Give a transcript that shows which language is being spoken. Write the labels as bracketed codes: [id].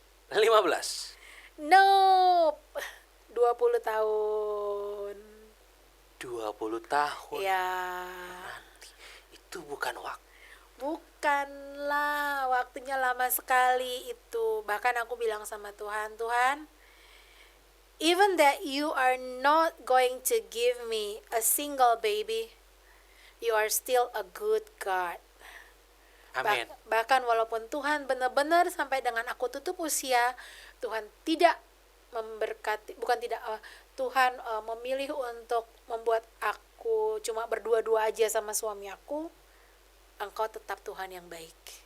[id] 15? Nope. 20 tahun. 20 tahun? Ya. Nanti. Itu bukan waktu. Bukanlah, waktunya lama sekali itu. [en] Bahkan aku bilang sama Tuhan, Tuhan, even that you are not going to give me a single baby, you are still a good God. [id] Amin. Bahkan walaupun Tuhan benar-benar sampai dengan aku tutup usia, Tuhan tidak memberkati, Tuhan memilih untuk membuat aku cuma berdua-dua aja sama suami aku, Engkau tetap Tuhan yang baik.